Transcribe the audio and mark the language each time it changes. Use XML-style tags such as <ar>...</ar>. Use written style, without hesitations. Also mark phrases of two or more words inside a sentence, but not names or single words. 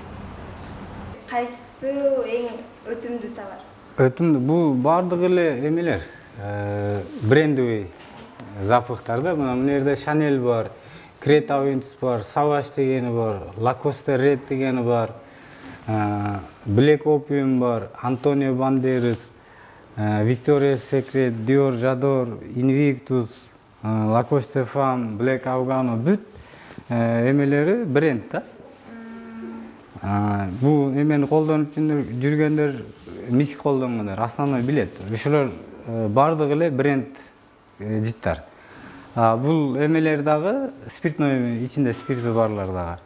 <ky>Кайсы эң өтүмдүү товар? Өтүмдүү бул бардыгы эле эмелер, брендовый запахтар да. Мына жерде Chanel бар, Creta Wins бар, Savage дегени бар, Lacoste Red дегени бар, Black Opium бар, Antonio Banderas, Victoria's Secret, Dior, J'adore, Invictus, Lacoste Femme, Black Afgano, бүт эмелери бренд да. Бул эмени колдонуп жүргөндөр миск колдонгондор основной билет. Ошолор бардыгы эле бренд життар. Бул эмелер дагы спиртной, ичинде спирти барлар дагы.</ky>